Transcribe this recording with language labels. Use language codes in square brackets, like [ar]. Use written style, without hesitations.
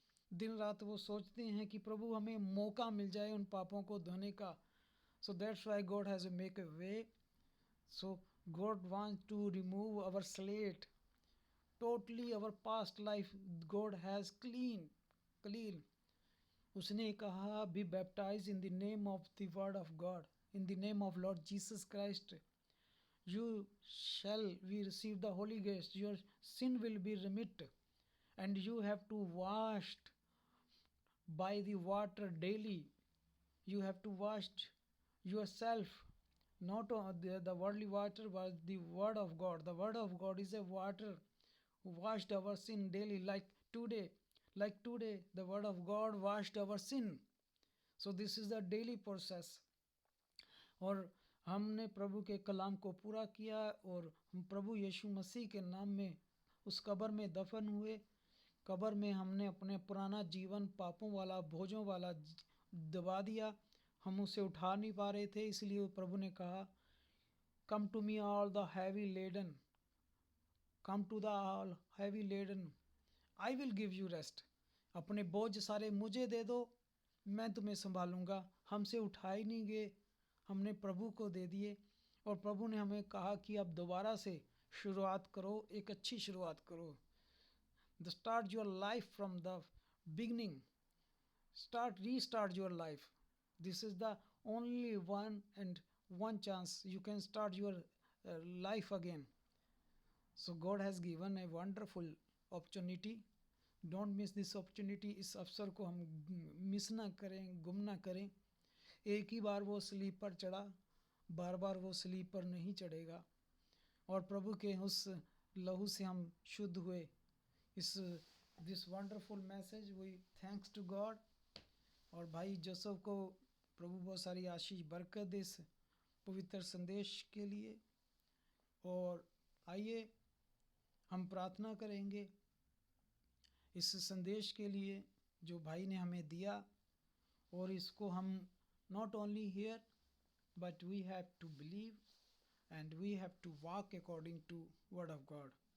[hi] दिन रात वो सोचते हैं कि प्रभु हमें मौका मिल जाए उन पापों को धोने का। [en] So that's why God has make a way. So God wants to remove our slate totally, our past life God has clean. [hi] उसने कहा [en] Be baptize in the name of the word of God, in the name of Lord Jesus Christ, you shall we receive the Holy Ghost, your sin will be remitted, and you have to washed by the water daily. You have to wash yourself, not on the worldly water but the word of God. The word of God is a water who washed our sin daily, like today the word of God washed our sin. So this is the daily process. [hi] और हमने प्रभु के कलाम को पूरा किया और हम प्रभु यीशु मसीह के नाम में उस कब्र में दफन हुए। कब्र में हमने अपने पुराना जीवन पापों वाला, भोजों वाला दबा दिया। हम उसे उठा नहीं पा रहे थे, इसलिए प्रभु ने कहा [en] Come to me all the heavy laden, come to the all heavy laden, I will give you rest. [hi] अपने बोझ सारे मुझे दे दो, मैं तुम्हें संभालूंगा। हमसे उठाए नहीं गए, हमने प्रभु को दे दिए। और प्रभु ने हमें कहा कि अब दोबारा से शुरुआत करो, एक अच्छी शुरुआत करो। [en] The start your life from the beginning, restart your life. This is the only one chance you can start your life again. So God has given a wonderful opportunity. Don't miss this opportunity. [hi] इस अवसर को हम miss ना करें, गुम ना करें। एक ही बार वो स्लीप पर चढ़ा, बार बार वो स्लीप पर नहीं चढ़ेगा। और प्रभु के उस लहू से हम शुद्ध हुए। [en] This wonderful message we thanks to God. [hi] और भाई जोसेफ को प्रभु बहुत सारी आशीष बरकत दे इस पवित्र संदेश के लिए। और आइए हम प्रार्थना करेंगे इस संदेश के लिए जो भाई ने हमें दिया। और इसको हम [en] not only hear but we have to believe and we have to walk according to word of God.